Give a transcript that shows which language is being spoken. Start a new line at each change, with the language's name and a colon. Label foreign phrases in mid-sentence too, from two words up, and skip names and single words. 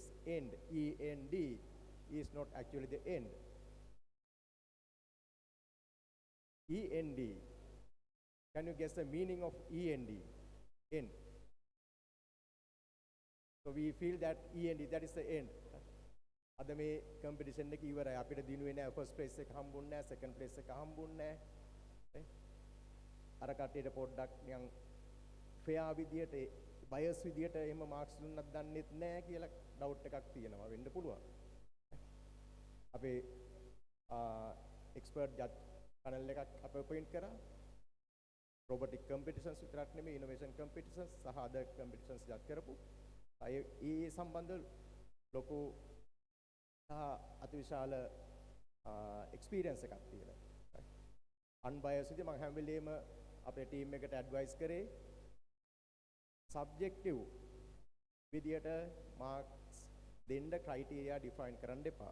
English: End, E-N-D, is not actually the end. E-N-D. Can you guess the meaning of E-N-D? End. So we feel that E-N-D, that is the end.
Sinhala: අද මේ කම්පිටිෂන් එක ඉවරයි. අපිට දිනුවේ නැහැ,
English: first place
Sinhala: එක හම්බුන්නේ නැහැ,
English: second place
Sinhala: එක හම්බුන්නේ නැහැ. අර කට්ටියට පොඩ්ඩක් නිකන් ෆෙයා විදියට, බයස් විදියට එහෙම මාක්ස් දුන්නත් දන්නෙත් නැහැ කියලා ඩවුට් එකක් තියෙනවා. වෙන්න පුළුවන්. අපේ
English: expert judge panel
Sinhala: එකක් අපේ අපොයින්ට් කරා.
English: robotic competitions
Sinhala: විතරක් නෙමෙයි,
English: innovation competitions
Sinhala: සහ
English: other competitions
Sinhala: ජජ් කරපු. ඒ සම්බන්ධ ලොකු අතිවිශාල එක්ස්පීරියන්ස් එකක් තියෙනවා. අන්බයස් විදිහට මම හැම වෙලේම අපේ ටීම් එකට ඇඩ්වයිස් කරේ subjective විදියට marks දෙන්න
English: criteria define
Sinhala: කරන්න එපා.